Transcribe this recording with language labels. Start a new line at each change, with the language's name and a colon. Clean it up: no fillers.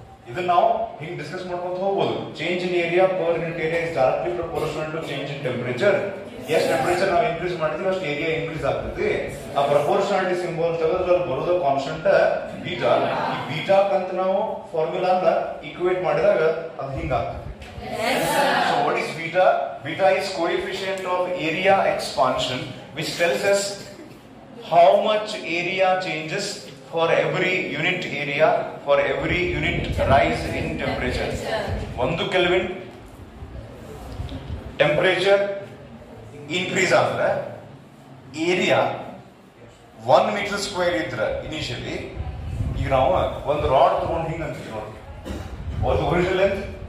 Kannada: ಇದನ್ನ ನಾವು ಹಿಂಗೆ ಡಿಸ್ಕಸ್ ಮಾಡ್ಕೊಂತ ಹೋಗ್ಬೋದು.
English: Change in area per unit area is directly proportional to change in temperature.
Kannada: ಎಷ್ಟು ಟೆಂಪರೇಚರ್ ನಾವು ಇನ್ಕ್ರೀಸ್ ಮಾಡಿದ್ವಿ ಅಷ್ಟು ಏರಿಯಾ ಇನ್ಕ್ರೀಸ್ ಆಗ್ತೈತಿ. ಆ ಪ್ರಪೋರ್ಷನಾಲಿಟಿ ಸಿಂಬಲ್ ತೆಗೆದ್ರೆ ಬರೋದು ಕಾನ್ಸ್ಟೆಂಟ್ ಬೀಟಾ. ಈ ಬೀಟಾಕ್ಕಂತ ನಾವು ಫಾರ್ಮುಲಾನ ಈಕ್ವೇಟ್ ಮಾಡಿದಾಗ ಅದು ಹಿಂಗಾಗ್ತದೆ.
English: So what is beta? Beta is coefficient of area expansion, which tells us how much area changes for every unit area, for every unit rise in temperature. 1 Kelvin temperature increase
Kannada: ಆದ್ರೆ area 1 metre square ಇದ್ರೆ initially, ಈಗ ನಾವು ಒಂದು rod ತಗೊಂಡು ಹಿಂಗೆ ಅಂತೀವಿ ನೋಡಿ, ಒಂದು ಒರಿಜಿನಲ್ ಲೆಂತ್